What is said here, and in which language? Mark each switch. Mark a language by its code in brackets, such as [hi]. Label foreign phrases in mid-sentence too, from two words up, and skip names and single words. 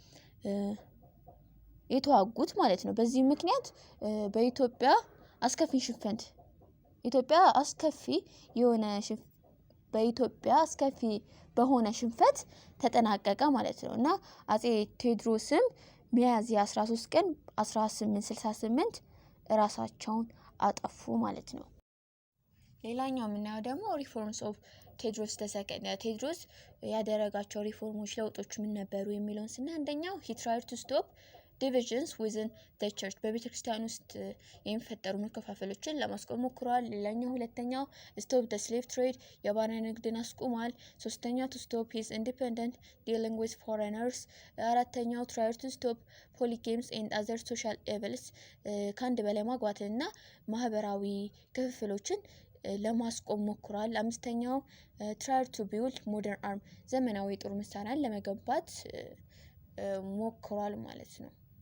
[am] የተዋጉት ማለት ነው። በዚህ ምክንያት በኢትዮጵያ አስከፊ በሆነ ሽንፈት ተጠናቀቀ ማለት ነው። እና አጼ ቴዎድሮስም ሚያዝያ 13 ቀን 1868 ራሳቸውን አጠፉ ማለት ነው። ሌላኛው የምናየው ደግሞ [en] reforms of Tewodros [am] ተሰከንድ። ቴዎድሮስ ያደረጋቸው ሪፎርሞች ለውጦች ምን ነበሩ የሚለውን ስናይ አንደኛው [en] he tried to stop divisions within the church [am] በቤተክርስቲያን ውስጥ የሚፈጠሩ መከፋፈሎችን ለማስቆም ሞክሯል። ሁለተኛው [en] stop the slave trade [am] የባሪያ ንግድን አስቆሟል። ሶስተኛው [en] to stop his independent dealing with foreigners። [am] አራተኛው [en] tried to stop polygames and other social evils [am] ከአንድ በላይ ማግባትና ማህበራዊ ክፍፍሎችን ለማስቆም ሞክሯል። አምስተኛው [en] tried to build modern arm [am] ዘመናዊ የጦር መሳሪያን ለመገንባት ሞክሯል ማለት ነው።